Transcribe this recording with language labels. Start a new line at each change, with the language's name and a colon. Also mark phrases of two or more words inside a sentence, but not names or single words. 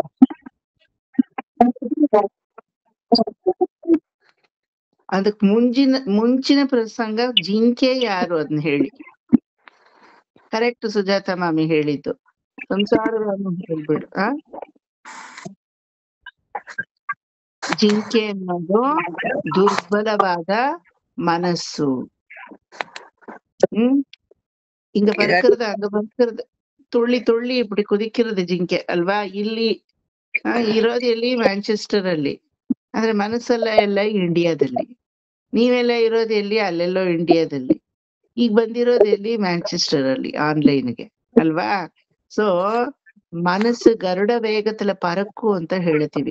Kannada: ಅದಕ್ ಮುಂಚಿನ ಪ್ರಸಂಗ ಜಿಂಕೆ ಯಾರು ಅದನ್ನ ಹೇಳಿ. ಕರೆಕ್ಟ್ ಸುಜಾತ ಮಾಮಿ ಹೇಳಿದ್ದು, ಸಂಸಾರವನ್ನು ಹೇಳ್ಬಿಡು. ಜಿಂಕೆ ಅನ್ನೋದು ದುರ್ಬಲವಾದ ಮನಸ್ಸು.
Tamil: இங்க பறக்கிறது அங்க பறக்கிறது, துள்ளி துள்ளி இப்படி குதிக்கிறது
Kannada: ಜಿಂಕೆ ಅಲ್ವಾ. ಇಲ್ಲಿ ಇರೋದು ಎಲ್ಲಿ? ಮ್ಯಾಂಚೆಸ್ಟರ್ ಅಲ್ಲಿ. ಆದ್ರೆ ಮನಸ್ಸೆಲ್ಲ ಎಲ್ಲ ಇಂಡಿಯಾದಲ್ಲಿ. ನೀವೆಲ್ಲ ಇರೋದು ಎಲ್ಲಿ? ಅಲ್ಲೆಲ್ಲೋ ಇಂಡಿಯಾದಲ್ಲಿ. ಈಗ ಬಂದಿರೋದು ಎಲ್ಲಿ? ಮ್ಯಾಂಚೆಸ್ಟರ್ ಅಲ್ಲಿ ಆನ್ಲೈನ್ಗೆ ಅಲ್ವಾ. ಸೊ ಮನಸ್ಸು ಗರುಡ ವೇಗத்துல ಪರಕ್ಕು ಅಂತ ಹೇಳ್ತೀವಿ.